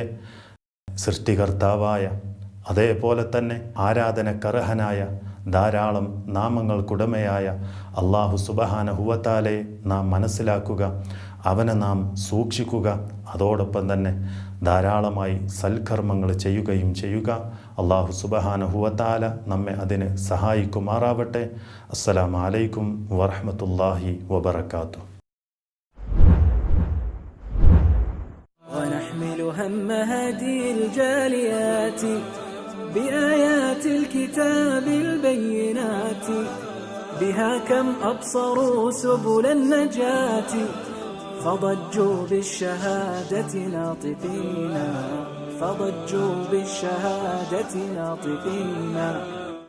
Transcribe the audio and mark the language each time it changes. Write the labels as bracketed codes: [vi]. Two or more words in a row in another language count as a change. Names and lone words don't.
[ml] സൃഷ്ടികർത്താവായ അതേപോലെ തന്നെ ആരാധനക്കർഹനായ ധാരാളം നാമങ്ങൾക്കുടമയായ അല്ലാഹു [ar] سبحانه وتعالى‌യെ [ml] നാം മനസ്സിലാക്കുക, അവനെ നാം സൂക്ഷിക്കുക, അതോടൊപ്പം തന്നെ ധാരാളമായി സൽക്കർമ്മങ്ങൾ ചെയ്യുകയും ചെയ്യുക. അല്ലാഹു [ar] سبحانه وتعالى [ml] നമ്മെ അതിന് സഹായിക്കുമാറാവട്ടെ. [ar] السلام عليكم ورحمة الله وبركاته. ونحمل هم هذه الجاليات بآيات الكتاب البينات بها كم أبصروا سبل النجاة فضجوا بالشهادة ناطقين فضجوا بالشهادة ناطقين.